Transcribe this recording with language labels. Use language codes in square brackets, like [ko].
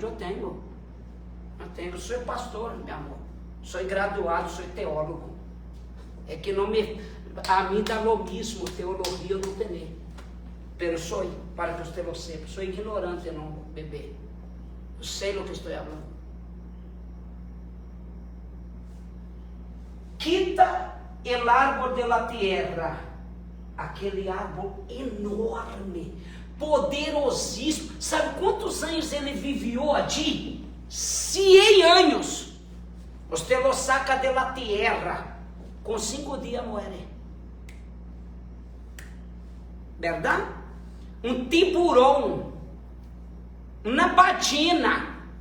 [pt] Eu tenho, sou pastor, meu amor, sou graduado, sou teólogo. É que não a mim dá o mesmo, teologia eu não tenho, [es] pero [pt] sou, para que você [es] lo sepa, [pt] sou ignorante, não, bebê, eu sei o que estou falando. [es] Quita el árbol de la tierra, [pt] aquele árbol enorme, poderosíssimo. Sabe quantos anos ele viveu ali? 100 anos. Você [es] lo saca de la tierra, [pt] com 5 dias morre. Verdade? Um tiburão, uma batina,